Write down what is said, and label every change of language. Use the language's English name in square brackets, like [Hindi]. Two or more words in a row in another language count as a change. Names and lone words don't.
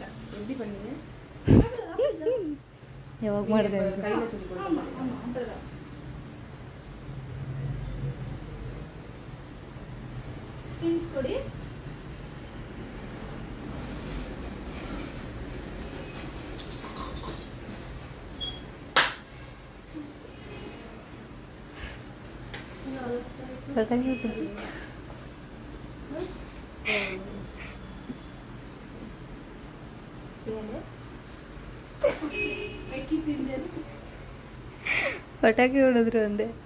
[Tamil] எப்படி பண்ணீங்க? [Kannada] ಯಾವಾಗ ಮಾಡಿದೆ [Tamil] கையில சொல்லி கொடுங்க. ஆமா அப்படிதான். பின்ஸ் கொடி. [Kannada] ಪಟಾಕಿ ಪಟಾಕಿ ಹೊಡೆದ್ರು ಅಂದೆ.